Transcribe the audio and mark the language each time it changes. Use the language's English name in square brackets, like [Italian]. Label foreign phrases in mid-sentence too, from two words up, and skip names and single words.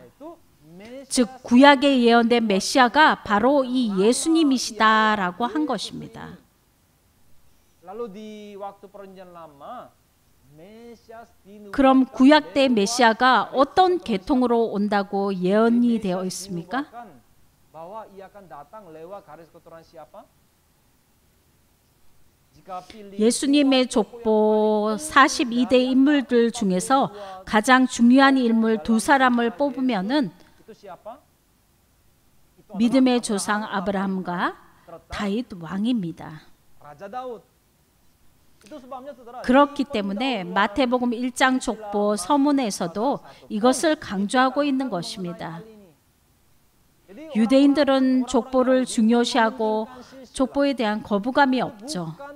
[Indonesian] yaitu Mesias [Korean] 즉 구약에 예언된 메시아가 바로 이 예수님이시다라고 한 것입니다. [Indonesian] lalu di waktu perjanjian lama Mesias dinubuatkan [Korean] 그럼 구약 때 메시아가 어떤 계통으로 온다고 예언이 되어 있습니까? [Indonesian] bahwa ia akan datang lewat garis keturunan siapa? Jika pilih [Korean] 예수님의 족보 42대 인물들 중에서 가장 중요한 인물 두 사람을 뽑으면은 [Indonesian] itu siapa? Itu [Korean] 믿음의 조상 아브라함과 다윗 왕입니다. [Indonesian] Raja Daud. [Korean] 그렇기 때문에 마태복음 1장 족보 서문에서도 이것을 강조하고 있는 것입니다. 유대인들은 족보를 중요시하고 족보에 대한 거부감이 없죠.